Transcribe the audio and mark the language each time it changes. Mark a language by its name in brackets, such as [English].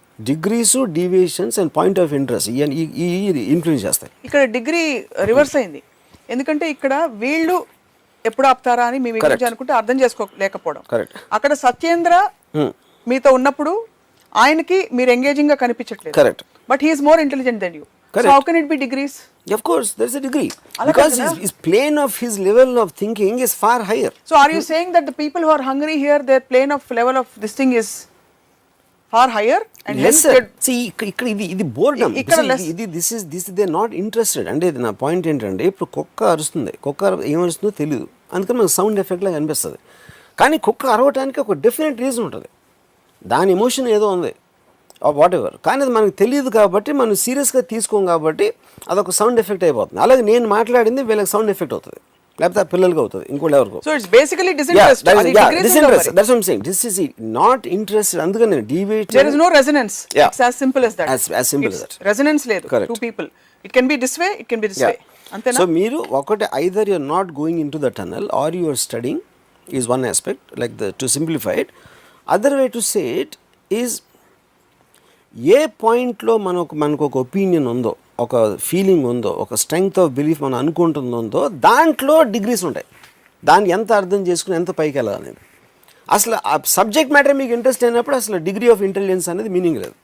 [Telugu] Degrees, deviations and point of interest ఈ influence చేస్తాయి. ఇక్కడ డిగ్రీ రివర్స్ అయింది. ఎందుకంటే ఇక్కడ వీళ్ళు ఎప్పుడు ఆపుతారా అని మీ గురించి అనుకుంటే అర్థం చేసుకోలేకపోవడం. అక్కడ సత్యేంద్ర మీతో ఉన్నప్పుడు ఆయనకి మీరు ఎంగేజింగ్ గా కనిపించట్లేదు. Correct. [English] But he is more intelligent than you. So how can it be degrees? Of course there is a degree, because his plane of his level of thinking is far higher. So are you saying that the people who are hungry here, their plane of level of this thing is far higher and lesser? See [Telugu] ikkada idi [English] boredom. This is they are not interested. [Telugu] అంటే నా point ఏంటంటే ఇప్పుడు కుక్క అరుస్తుంది, కుక్క ఏమరుస్తుందో తెలియదు, అందుకని మనకు సౌండ్ ఎఫెక్ట్ లాగా అనిపిస్తుంది. కానీ కుక్క అరవటానికి ఒక డెఫినెట్ రీజన్ ఉంటుంది, దాని ఎమోషన్ ఏదో ఉంది వాట్ ఎవర్. కానీ అది మనకు తెలియదు కాబట్టి మనం సీరియస్గా తీసుకోం కాబట్టి అదొక సౌండ్ ఎఫెక్ట్ అయిపోతుంది. అలాగే నేను మాట్లాడింది వీళ్ళకి సౌండ్ ఎఫెక్ట్ అవుతుంది, లేకపోతే ఆ పిల్లలకి అవుతుంది, ఇంకోటి ఎవరికో. [English] So it's basically disinterest. Disinterest. That's what I'm saying. This is not interested. [Telugu] అందుకని deviate. [English] There is no resonance. It's as simple as that. As simple as that. [Telugu] Resonance లేదు. [English] Two people. It can be this way. It can be this way. [Telugu] అంతేనా? [English] So [Telugu] మీరు ఒకటి [English] either you're not going into the tunnel or you are studying is one aspect, like to simplify it. Other way to say it is [Telugu] ఏ పాయింట్లో మనకు ఒక opinion ఉందో, ఒక feeling ఉందో, ఒక స్ట్రెంగ్త్ ఆఫ్ బిలీఫ్ మనం అనుకుంటుందో దాంట్లో డిగ్రీస్ ఉంటాయి. దాన్ని ఎంత అర్థం చేసుకుని ఎంత పైకి వెళ్ళాలనేది. అసలు ఆ సబ్జెక్ట్ మ్యాటర్ మీకు ఇంట్రెస్ట్ అయినప్పుడు అసలు డిగ్రీ ఆఫ్ ఇంటెలిజెన్స్ అనేది మీనింగ్ లేదు.